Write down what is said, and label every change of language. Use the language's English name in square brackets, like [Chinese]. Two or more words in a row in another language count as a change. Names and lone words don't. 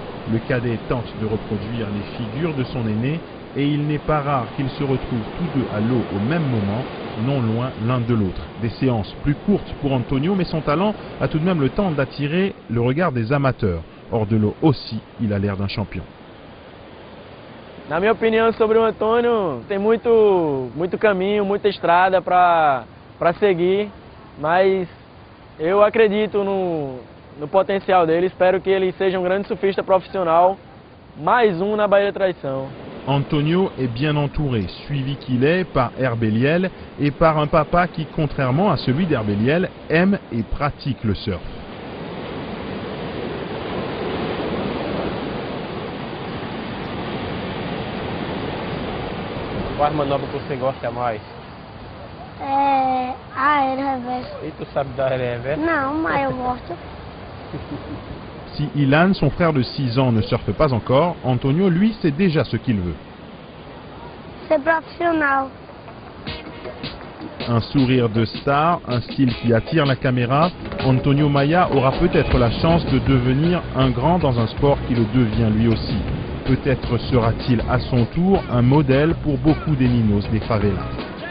[French] Le cadet tente de reproduire les figures de son aîné et il n'est pas rare qu'ils se retrouvent tous deux à l'eau au même moment, non loin l'un de l'autre. Des séances plus courtes pour Antonio, mais son talent a tout de même le temps d'attirer le regard des amateurs. Hors de l'eau aussi, il a l'air d'un champion. [Portuguese] Na minha opinião sobre o Antônio, tem muito caminho, muita estrada para seguir, mas eu acredito no potencial dele, espero que ele seja um grande surfista profissional, mais um na Baía da Traição. [French] Antonio est bien entouré, suivi qu'il est par Herbeliel et par un papa qui, contrairement à celui d'Herbeliel, aime et pratique le surf. [Portuguese] Qual manobra que você gosta mais? Aéreo reverso. E tu sabe dar reverso? Não, mas eu gosto. [French] Si Ilan, son frère de 6 ans, ne surfe pas encore, Antonio, lui, sait déjà ce qu'il veut. [Portuguese] Ser profissional. [French] Un sourire de star, un style qui attire la caméra, Antonio Maya aura peut-être la chance de devenir un grand dans un sport qui le devient lui aussi. Peut-être sera-t-il à son tour un modèle pour beaucoup des ninos des favelas.